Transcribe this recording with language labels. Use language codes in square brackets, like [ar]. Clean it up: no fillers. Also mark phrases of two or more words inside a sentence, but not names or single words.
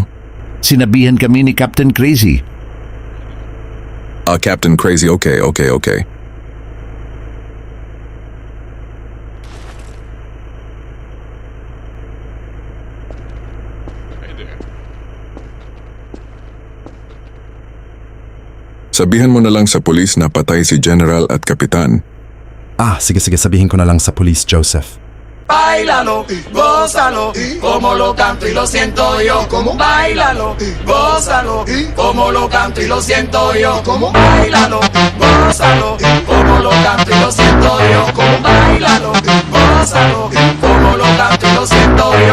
[tl] Sinabihan kami ni Captain Crazy. Captain Crazy, okay. [en] Hey there. [tl] Sabihan mo na lang sa pulis na patay si General at Kapitan. Sige, sabihin ko na lang sa police, Joseph. [es] Báilalo, gózalo, como lo canto y lo siento yo. Como báilalo, gózalo, como lo canto y lo siento yo. Como báilalo, gózalo, como lo canto y lo siento yo. Como báilalo, gózalo, como lo canto y lo siento yo.